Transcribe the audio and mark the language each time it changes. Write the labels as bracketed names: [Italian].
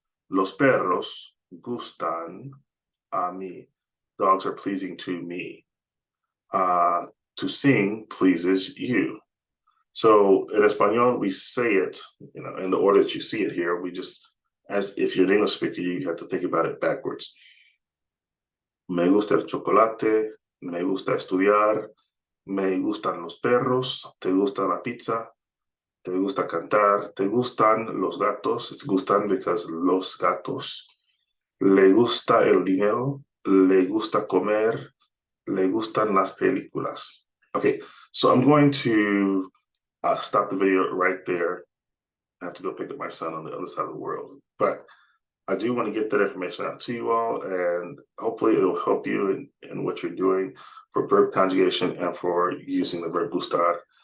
[Spanish] Los perros gustan a mí. [English] Dogs are pleasing to me. To sing pleases you. So in Espanol, we say it, in the order that you see it here. We just, as if you're an English speaker, you have to think about it backwards. [Spanish] Me gusta el chocolate, me gusta estudiar, me gustan los perros, te gusta la pizza, te gusta cantar, te gustan los gatos. [English] It's gustan because los gatos. [Spanish] Le gusta el dinero, le gusta comer, le gustan las películas. [English] Okay, so I'm going to stop the video right there. I have to go pick up my son on the other side of the world. But I do want to get that information out to you all, and hopefully it'll help you in what you're doing for verb conjugation and for using the verb gustar.